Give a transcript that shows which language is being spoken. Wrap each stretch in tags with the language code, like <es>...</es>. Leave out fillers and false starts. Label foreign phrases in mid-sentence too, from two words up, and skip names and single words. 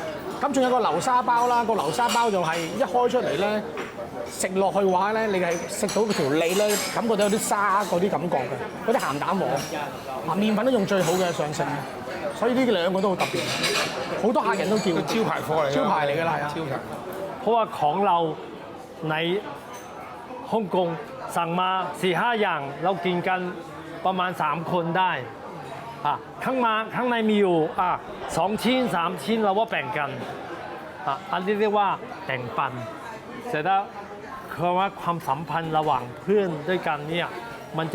<yue>咁仲有個流沙包啦，個流沙包就係一開出嚟咧，食落去嘅話咧，你係食到條脷咧，感覺到有啲沙嗰啲感覺嘅，嗰啲鹹蛋黃，麵粉都用最好嘅上乘嘅，所以呢兩個都好特別，好多客人都叫招牌貨嚟，招牌嚟㗎啦，係啊，招牌。</yue> <th>เพราะว่าของเราในฮ่องกงสั่งมา 4-5 อย่างเรากินกันประมาณ3คนได้ข้างในมีอยู่2 ชิ้น 3 ชิ้นเราว่าแบ่ง กันอันนี้เรียกว่าแบ่งปันเสร็จแล้วคือว่าความสัมพันธ์ระหว่างเพื่อนด้วยกันเนี่ยมันจะ</th>